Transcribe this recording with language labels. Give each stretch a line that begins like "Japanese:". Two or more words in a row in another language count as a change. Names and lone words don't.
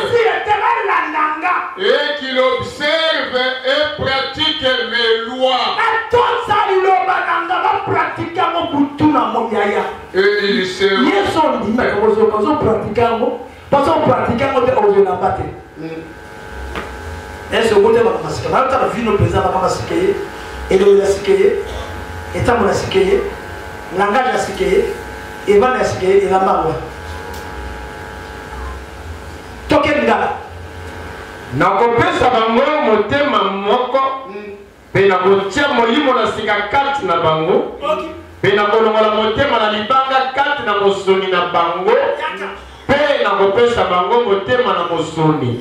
French: Et qu'ils observent et pratiquent mes lois. Et ils seront. Est-ce que vous avez vu nos présidents à Sikeye, Eloïla Sikeye, Etamona Sikeye, Langage Sikeye, Evan Sikeye et la Marwa.
Lingala: Tokenga. Nakopesa bango motema moko. Pe nakotia molimo na sika kati na bango. Pe nakolongola motema na libanga kati na mosoni na bango. Pe nakopesa bango motema na mosoni.